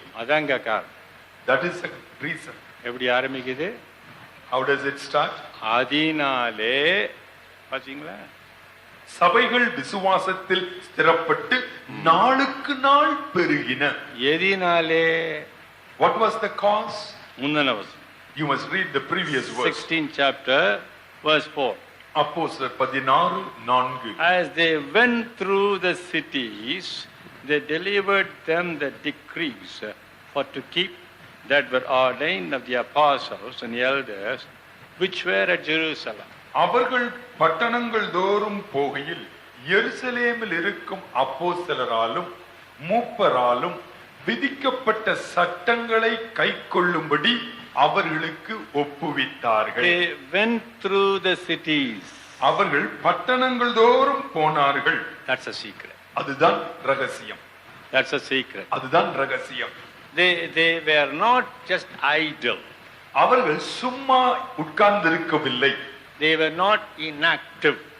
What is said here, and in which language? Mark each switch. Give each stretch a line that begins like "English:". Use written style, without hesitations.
Tamil: அதங்க காரணம்.
English: That is the reason.
Tamil: எப்படி ஆரம்பிக்குது?
English: How does it start?
Tamil: அதனாலே. பாத்தீங்களா? சபைகள் விசுவாசத்தில் ஸ்திரப்பட்டு நாளுக்கு நாள் பெருகின. எதினாலே?
English: What was the cause?
Tamil: முந்தின வசனம்.
English: You must read the previous verse. 16th chapter, verse 4.
Tamil: அப்போஸ்தலர் 16:4.
English: As they went through the cities, they delivered them the decrees for to keep that were ordained of the apostles and elders which were at Jerusalem.
Tamil: அவர்கள் பட்டணங்கள் தோறும் போகையில் எருசலேமில் இருக்கும் அப்போஸ்தலராலும் மூப்பராலும் விதிக்கப்பட்ட சட்டங்களை கைக்கொள்ளும்படி அவர்களுக்கு ஒப்புவித்தார்கள்.
English: They went through the cities.
Tamil: அவர்கள் பட்டணங்கள் தோறும் போனார்கள்.
English: That's a secret.
Tamil: அதுதான் ரகசியம்.
English: That's a secret.
Tamil: அதுதான் ரகசியம்.
English: They were not just idle.
Tamil: அவர்கள் சும்மா உட்கார்ந்திருக்கவில்லை.
English: They were not inactive.